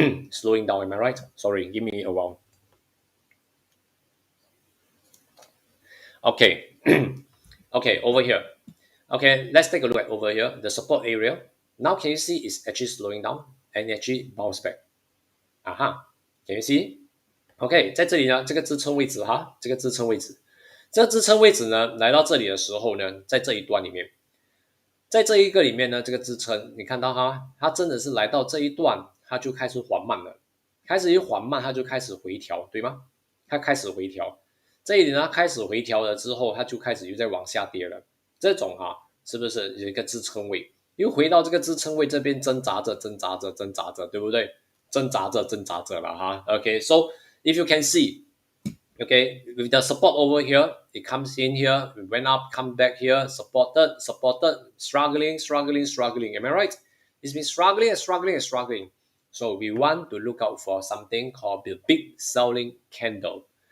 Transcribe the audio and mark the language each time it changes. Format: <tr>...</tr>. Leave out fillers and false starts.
<en>Slowing down, am I right? Sorry, give me a while. Okay. Okay, over here. Okay, let's take a look at over here, the support area. Now can you see it's actually slowing down and actually bounce back? Can you see?</en> <zh>OK，在这里呢，这个支撑位置哈，这个支撑位置，这个支撑位置呢，来到这里的时候呢，在这一段里面，在这一个里面呢，这个支撑你看到哈，它真的是来到这一段，它就开始缓慢了，开始一缓慢，它就开始回调，对吗？它开始回调，这一点呢开始回调了之后，它就开始又在往下跌了。这种是不是有一个支撑位？又回到这个支撑位这边挣扎着，挣扎着，挣扎着，对不对？挣扎着，挣扎着了哈。</zh> <en>OK，so if you can see。Okay, with the support over here, it comes in here, it went up, come back here, supported, struggling, struggling, struggling. Am I right? It's been struggling and struggling and struggling. So we want to look out for something called the big selling candle.</en>